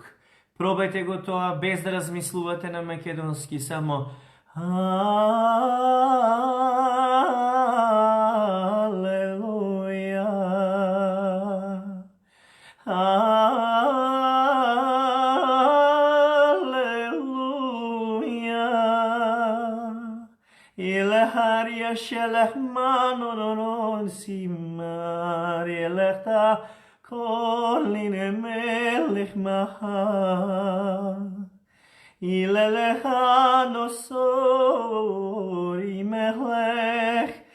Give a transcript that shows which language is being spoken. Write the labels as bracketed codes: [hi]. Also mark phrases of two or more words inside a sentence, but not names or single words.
[mk] Пробајте го тоа без да размислувате на македонски, само Алелуја, Алелуја, Илехарија шелех манонон симар, Илехта колине мелех маха, Илелеха носори мелех,